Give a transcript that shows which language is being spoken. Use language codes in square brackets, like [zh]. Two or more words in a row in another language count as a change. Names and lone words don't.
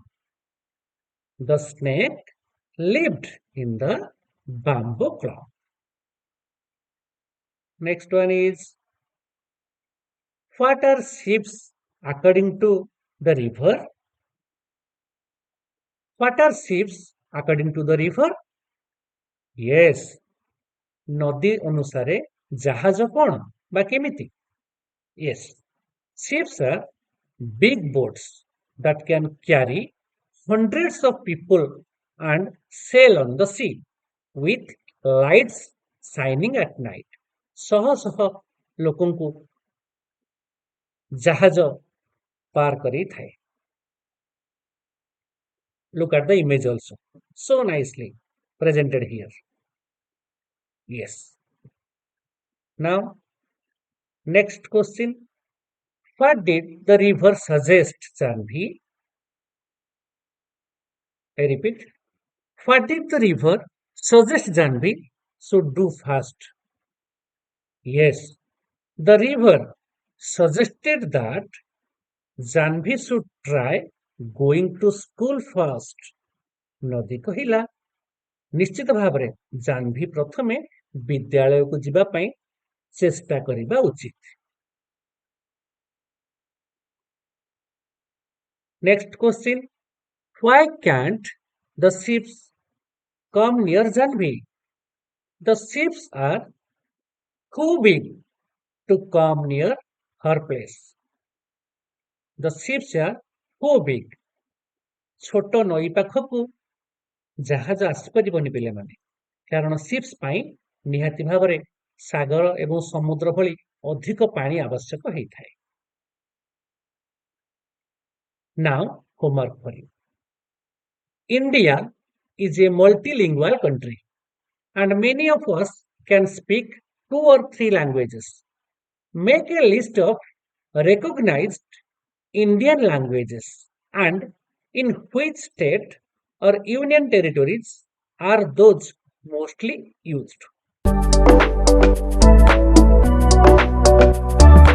[en] The snake lived in the bamboo clump. Next one is, what are ships according to the river? What are ships according to the river? Yes, [or] ନଦୀ ଅନୁସାରେ ଜାହାଜ କଣ ବା କେମିତି? [en] Yes, ships are big boats that can carry hundreds of people and sail on the sea with lights shining at night. [or] ଶହ ଶହ ଲୋକଙ୍କୁ ଜାହାଜ ପାର କରିଥାଏ. [en] Look at the image also. So nicely presented here. Yes. Now, next question. What did the river suggest, Janvi? I repeat. What did the river suggest Janvi should do first? Yes, the river suggested that Janvi should try going to school first. [or] ନଦୀ କହିଲା ନିଶ୍ଚିତ ଭାବରେ ଜାହ୍ନବୀ ପ୍ରଥମେ ବିଦ୍ୟାଳୟକୁ ଯିବା ପାଇଁ ଚେଷ୍ଟା କରିବା ଉଚିତ. [en] Next question. Why can't the ships come near Janvi? The ships are too big to come near her place. The ships are too big. [or] ଛୋଟ ନଈ ପାଖକୁ ଜାହାଜ ଆସିପାରିବନି ପିଲାମାନେ, କାରଣ ଶିପ୍ସ ପାଇଁ ନିହାତି ଭାବରେ ସାଗର ଏବଂ ସମୁଦ୍ର ଭଳି ଅଧିକ ପାଣି ଆବଶ୍ୟକ ହେଇଥାଏ. [en] Now, homework for you. India is a multilingual country and many of us can speak 2 or 3 languages. Make a list of recognized Indian languages and in which state or union territories are those mostly used.